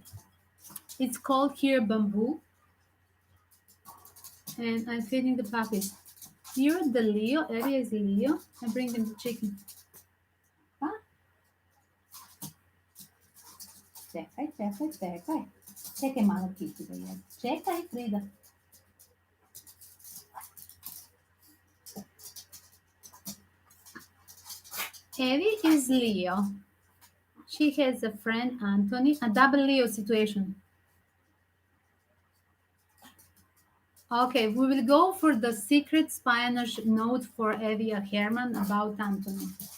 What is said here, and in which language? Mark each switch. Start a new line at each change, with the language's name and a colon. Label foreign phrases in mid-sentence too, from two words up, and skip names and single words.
English: It's called here bamboo, and I'm feeding the puppies. Here, the Leo area is Leo. I bring them the chicken.
Croatian: Ah, čekaj, čekaj, čekaj. Čekaj malo Kiki da jedem. Čekaj,
English: Frida. Evie is Leo. She has a friend, Anthony, a double Leo situation. Okay, we will go for the secret Spanish note for Evia Herman about Anthony.